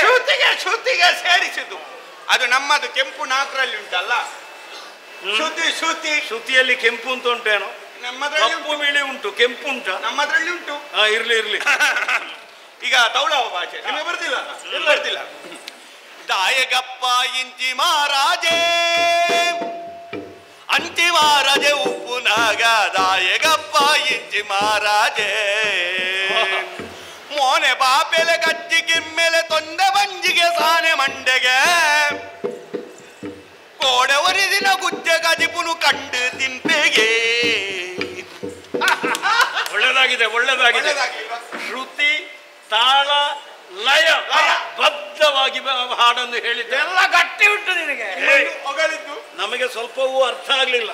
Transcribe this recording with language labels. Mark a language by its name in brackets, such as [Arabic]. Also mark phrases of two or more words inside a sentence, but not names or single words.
[Kannada] ಶ್ರುತಿಗೆ ಸೇರಿಸಿದ್ದು. ಅದು ನಮ್ಮದು ಕೆಂಪು ನಾಲ್ಕರಲ್ಲಿ ಉಂಟಲ್ಲ. ಶ್ರುತಿಯಲ್ಲಿ ಕೆಂಪು ಅಂತ ಉಂಟೇನೋ? ನಮ್ಮದ್ರಲ್ಲಿ ಕಪ್ಪು ಬಿಳಿ ಉಂಟು, ಕೆಂಪು ಉಂಟ? ನಮ್ಮದ್ರಲ್ಲಿ ಉಂಟು. ಇರ್ಲಿ. ಈಗ ತೌಳವ ಭಾಷೆ ನಿಮಗೆ ಬರ್ದಿಲ್ಲ? ಬರ್ದಿಲ್ಲ. [Tulu] ದಾಯಗಪ್ಪ ಇಂಚಿ ಮಹಾರಾಜೇ, ಅಂಚಿ ಮಹಾರಾಜೆ ಉಪ್ಪುನಾಗ. ದಾಯಗಪ್ಪ ಇಂಚಿ ಮಹಾರಾಜೇ, ಮೋನೆ ಬಾಪೆಲೆ ಕಚ್ಚಿ ಕಿಮ್ಮೆಲೆ ತೊಂದೆ ಬಂಜಿಗೆ ಸಾನೆ ಮಂಡೆಗೆ. ಕೋಡೆ ಒರಿದಿನ ಗುಜ್ಜೆ ಗಜಿಪುನು ಕಂಡು ತಿಂಪೆಗೆ. [Kannada] ಒಳ್ಳೆದಾಗಿದೆ. ಶ್ರುತಿ, ತಾಳ, ಲಯ ಬದ್ಧವಾಗಿ ಹಾಡನ್ನು ಹೇಳಿದ್ದೆ. ಎಲ್ಲ ಗಟ್ಟಿ ಉಂಟು ನಿನಗೆ. ಹೊಗಳಿದ್ದು ನಮಗೆ ಸ್ವಲ್ಪವೂ ಅರ್ಥ ಆಗ್ಲಿಲ್ಲ.